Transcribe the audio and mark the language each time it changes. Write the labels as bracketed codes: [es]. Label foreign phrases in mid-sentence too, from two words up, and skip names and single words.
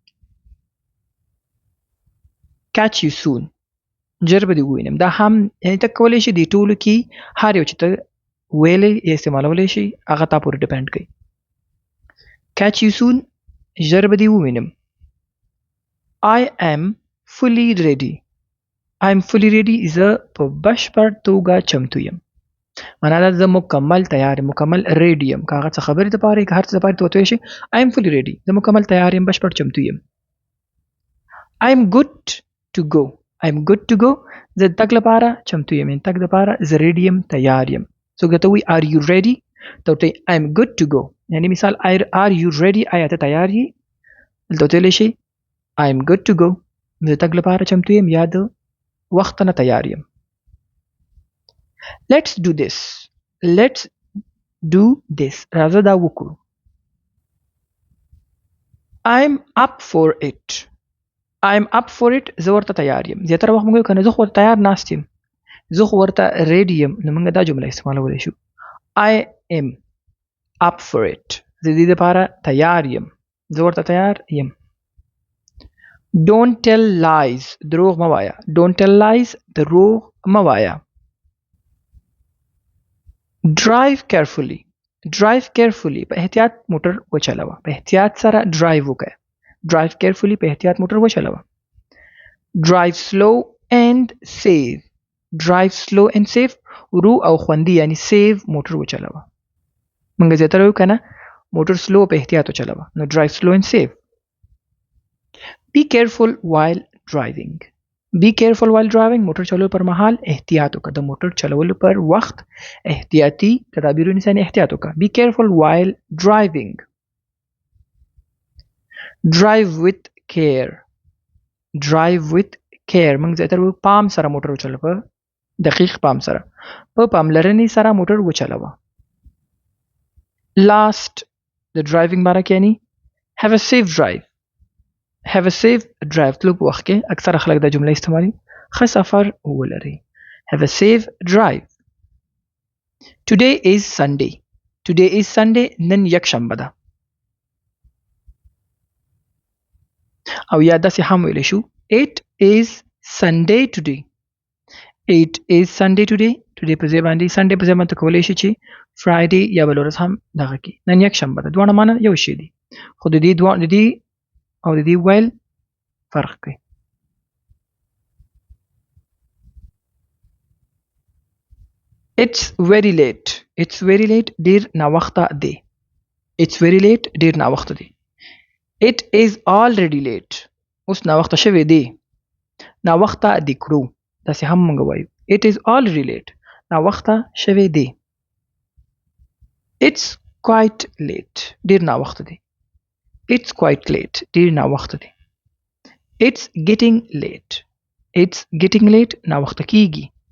[en] catch you soon [ps] ژر به دې ووینم. دا هم یعنی ته کولی شي دې ټولو کې هر یو چې ته ویلی یا استعمالولی شي هغه تا پورې ډیپینډ کوي. [en] catch you soon [ps] ژر به دې ووینم. [en] I am fully ready. I am fully ready [ps] زه په بشپړ توګه چمتو یم. معنا دا زه مکمل تیار یم، مکمل ریډي یم. که هغه څه خبرې دپاره که هر څه دپاره ته وتوی شي [en] I am fully ready [ps] زه مکمل تیار یم، بشپړ چمتو یم. [en] I am good to go. I am good to go [ps] زه تګ لپاره چمتو یم، یعنې تګ دپاره زه ریډي یم، تیار یم. څوک درته وایي [en] are you ready [ps] ته وتوی [en] I am good to go. [ps] یعنی مثال [en] are you ready [ps] آیا ته تیار یې؟ دلته وتویلی شي [en] I am good to go [ps] زه تګ لپاره چمتو یم یا د وخت نه تیار یم. [en] Let's do this. Let's do this [ps] راځه دا وکړو. [en] I'm up for it. I'm up for it [ps] زه ورته تیار یم. زیاتره وخت موږ وایو که نه زه خو ورته تیار ناست یم، زه خو ورته ریډي یم، نو موږ دا جمله استعمالولی شو. [en] I am up for it [ps] زه دې دپاره تیار یم، زه ورته تیار یم. [en] Don't tell lies [ps] دروغ مه وایه. [en] Don't tell lies [ps] دروغ مه وایه. [en] Drive carefully. Drive carefully [ps] په احتیاط موټر وچلوه. په احتیاط سره ډرایو وکړه. [en] Drive carefully [ps] په احتیاط موټر وچلوه. [en] Drive slow and safe. Drive slow and safe [ps] ورو او خوندي یعنی سیف موټر وچلوه. موږ زیاتره وایو که نه موټر سلو په احتیاط وچلوه. [en] نو drive slow and safe. Be careful while driving. Be careful while driving [ps] موټر چلولو پر مهال احتیاط وکړه. د موټر چلولو پر وخت احتیاطي تدابیرو نیسه، احتیاط وکړه. [en] Be careful while driving. Drive with care. Drive with care [ps] موږ زیاتره پام سره موټر وچلوه، په دقیق پام سره، په پاملرنې سره موټر وچلوه. Last د ډرایوینګ باره کې یعنی [en] have a safe drive. have a safe drive [ps] تلو په وخت کې اکثره خلک دا جمله استعمالي ښه سفر ولري. [en] have a safe drive. Today is Sunday. Today is Sunday [ps] نن یک شنبه ده. او یا داسې هم ویلی شو [en] It is Sunday today. It is Sunday today. Today [ps] په ځای باندې Sunday په ځای باندې کولی شي چې Friday یا بل ورځ هم دغه کې نن یک شنبه ده. دواړه معنا یو شی دي خو د دې او د دې ویل فرق کوي. [en] It's very late. It's very late [ps] ډیر ناوخته دی. [en] It's very late [ps] ډیر ناوخته دی. [en] It is already late [ps] اوس ناوخته شوی دی. ناوخته دی کړو داسې هم موږ وایو. [en] It is already late [ps] ناوخته شوی دی. [en] It's quite late. [ps] ډیر ناوخته دی. [en] It's quite late. [ps] ډیر ناوخته دی. [en] It's getting late. It's getting late. [ps] ناوخته کیږي.